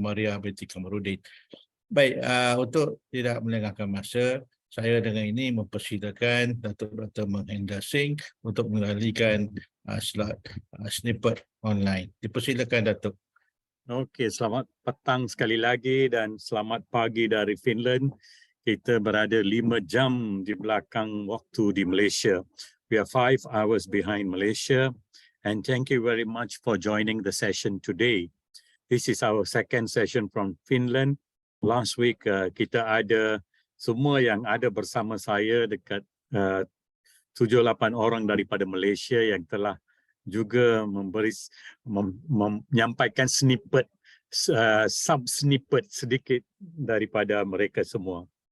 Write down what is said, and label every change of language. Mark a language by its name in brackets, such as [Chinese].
[Malay] Maria binti Kamarudin. Baik, untuk tidak melengahkan masa, saya dengan ini mempersilakan Datuk Dr. Mahendra Singh untuk mengalihkan slot snippet online. Dipersilakan, Datuk. Okey, selamat petang sekali lagi dan selamat pagi dari Finland. Kita berada 5 jam di belakang waktu di Malaysia. [English] We are 5 hours behind Malaysia, and thank you very much for joining the session today. This is our second session from Finland. Last week [Malay] kita ada semua yang ada bersama saya dekat 7-8 orang daripada Malaysia yang telah juga menyampaikan snippet, sub-snippet sedikit daripada mereka semua.